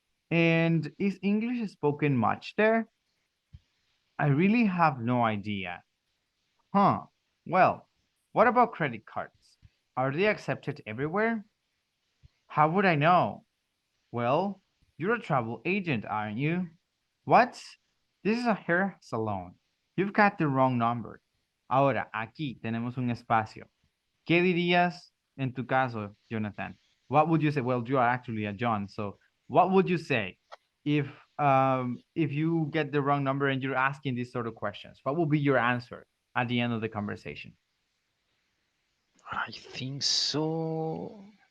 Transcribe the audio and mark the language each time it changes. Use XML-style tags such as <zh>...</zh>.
<en>And is English spoken much there? I really have no idea. Huh. Well, what about credit cards? Are they accepted everywhere? How would I know? Well, you're a travel agent, aren't you? What? This is a hair salon. You've got the wrong number.</en> <es>Ahora, aquí tenemos un espacio. ¿Qué dirías en tu caso, Jonathan?</es> <en>What would you say? Well, you are actually a John, so what would you say if you get the wrong number and you're asking these sort of questions? What will be your answer at the end of the conversation? I think so.</en>